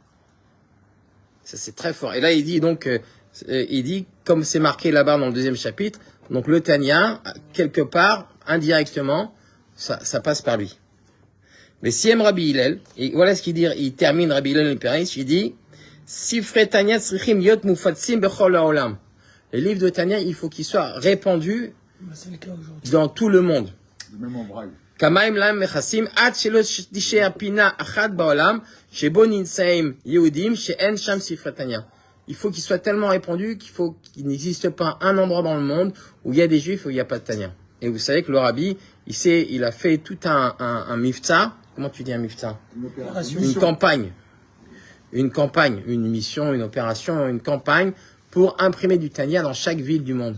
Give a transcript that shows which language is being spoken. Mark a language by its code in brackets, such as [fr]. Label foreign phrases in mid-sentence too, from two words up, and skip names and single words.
[fr] Ça, c'est très fort. Et là, il dit donc, comme c'est marqué là-bas dans le deuxième chapitre, donc le Tania, quelque part, indirectement, ça passe par lui. Mais si aime Rabbi Hillel, et voilà ce qu'il dit, il termine Rabbi Hillel le Péris, il dit, [he] ספרי תניא צריכים להיות מופצים בכל העולם. [fr] Les livres de Tania, il faut qu'ils soient répandus C'est le cas aujourd'hui. dans tout le monde. Même en braille. [he] כמים לים מכסים עד שלא תשאר פינה אחת בעולם שבו נמצאים יהודים שאין שם ספרי תניא. [fr] Il faut qu'ils soient tellement répandus qu'il n'existe pas un endroit dans le monde où il y a des juifs et où il n'y a pas de Tania. Et vous savez que le rabbi, il a fait tout un mifta. Comment tu dis un mifta? Une campagne. Une mission, une opération, une campagne pour imprimer du Tania dans chaque ville du monde.